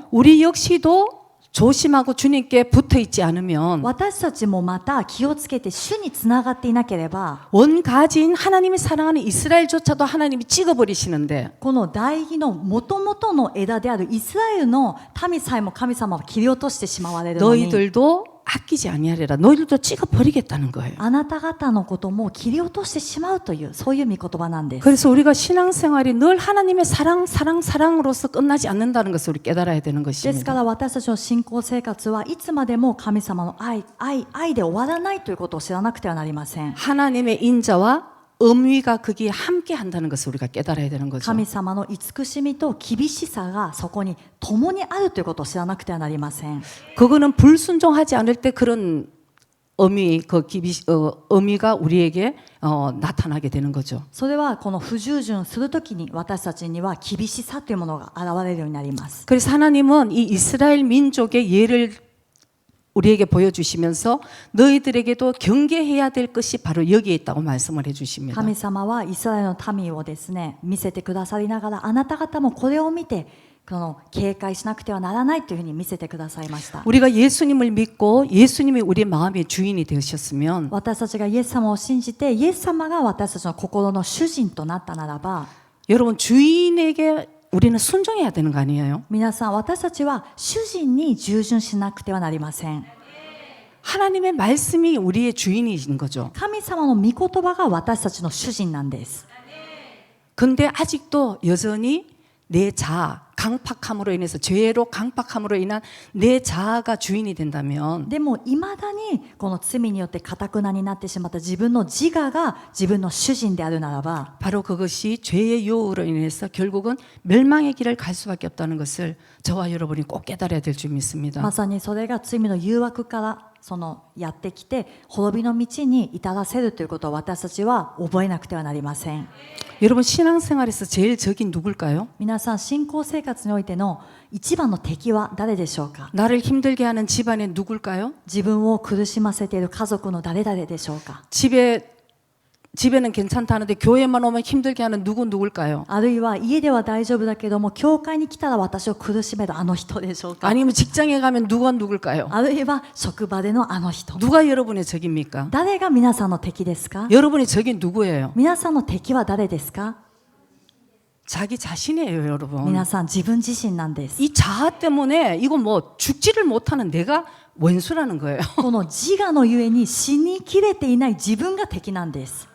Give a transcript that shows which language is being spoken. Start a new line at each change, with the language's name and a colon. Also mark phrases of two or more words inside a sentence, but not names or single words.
Korean: 우리 역시도 조심하고 주님께 붙어 있지 않으면
Japanese: 私たちもまた気をつけて主につながっていなければ、
Korean: 원가지인 하나님이 사랑하는 이스라엘조차도 하나님이 찍어버리시는데
Japanese: この代義の元々の枝であるイスラエルの民さえも神様は切り落としてしまわれるのに、
Korean: 너희들도 아끼지 아니하리라. 너희들도 찍어버리겠다는 거예요.
Japanese: あなた方のことも切り落としてしまうという、そういう御言葉なんです。
Korean: 그래서 우리가 신앙생활이 늘 하나님의 사랑으로서 끝나지 않는다는 것을 우리 깨달아야 되는
Japanese: ですか
Korean: 것입니다.
Japanese: ら私たちの信仰生活はいつまでも神様の愛で終わらないということを知らなくてはなりません。
Korean: 하나님의 인자와 음위가 거기에 함께 한다는 것을 우리가 깨달아야 되는 거죠.
Japanese: 神様の慈しみと厳しさがそこに共にあるということを知らなくてはなりません。
Korean: 그거는 불순종하지 않을 때 그런 의미가 우리에게 나타나게 되는 거죠.
Japanese: それはこの不従順するときに私たちには厳しさというものが現れるようになります。
Korean: 그래서 하나님은 이 이스라엘 민족의 예를 우리에게 보여주시면서 너희들에게도 경계해야 될 것이 바로 여기에 있다고 말씀을 해주십니다.
Japanese: 神様はイスラエルの民をですね見せてくださりながら、あなた方もこれを見てこの警戒しなくてはならないというふうに見せてくださいました。
Korean: 우리가 예수님을 믿고 예수님이 우리의 마음의 주인이 되셨으면
Japanese: 私たちがイエス様を信じてイエス様が私たちの心の主人となったならば、
Korean: 여러분 주인에게 우리는 순종해야 되는 거 아니에요?
Japanese: 皆さん私たちは主人に従順しなくてはなりません。
Korean: 하나님의 말씀이 우리의 주인이신 거죠.
Japanese: 神様の御言葉が私たちの主人なんです。
Korean: 근데 아직도 여전히 내 자아, 강팍함으로 인해서 죄로 강팍함으로 인한 내 자아가 주인이 된다면
Japanese: でもいまだにこの罪によって堅なになってしまった自分の自我が自分の主人であるならば、
Korean: 바로 그것이 죄의 유혹으로 인해서 결국은 멸망의 길을 갈 수밖에 없다는 것을 저와 여러분이 꼭 깨달아야 될 줄 믿습니다.
Japanese: まさにそれが罪の誘惑からそのやってきて滅びの道に至らせるということを私たちは覚えなくてはなりません。
Korean: 여러분 신앙생활에서 제일 적이 누굴까요?
Japanese: 皆さん信仰生活においての一番の敵は誰でしょうか。
Korean: 나를 힘들게 하는 집안의 누굴까요?
Japanese: 自分を苦しませている家族の誰々でしょうか。
Korean: 집에는 괜찮다는데 교회만 오면 힘들게 하는 누굴까요?
Japanese: あるいは家では大丈夫だけども教会に来たら私を苦しめるあの人でしょうか。
Korean: 아니면 직장에 가면 누굴까요?
Japanese: あるいは職場でのあの人。
Korean: 누가 여러분의 적입니까?
Japanese: 誰が皆さんの敵ですか。
Korean: 여러분의 적이 누구예요?
Japanese: 皆さんの敵は誰ですか。
Korean: 자기 자신이에요, 여러분.
Japanese: 皆さん自分自身なんです。
Korean: 이 자아 때문에 이거 뭐 죽지를 못하는 내가 원수라는 거예요.
Japanese: この自我のゆえに死にきれていない自分が敵なんです。